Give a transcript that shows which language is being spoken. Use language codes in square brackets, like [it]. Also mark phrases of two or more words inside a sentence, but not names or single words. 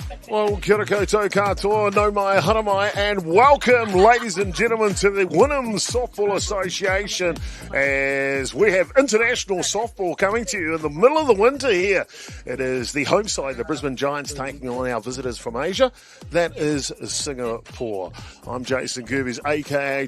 [mi] Well, kia ora koutou katoa, no mai, hara mai, [en] and welcome, ladies and gentlemen, to the Wynnum Softball Association as we have international softball coming to you in the middle of the winter here. It is the home side, the Brisbane Giants, taking on our visitors from Asia. That is Singapore. I'm Jason Gerbes, a.k.a.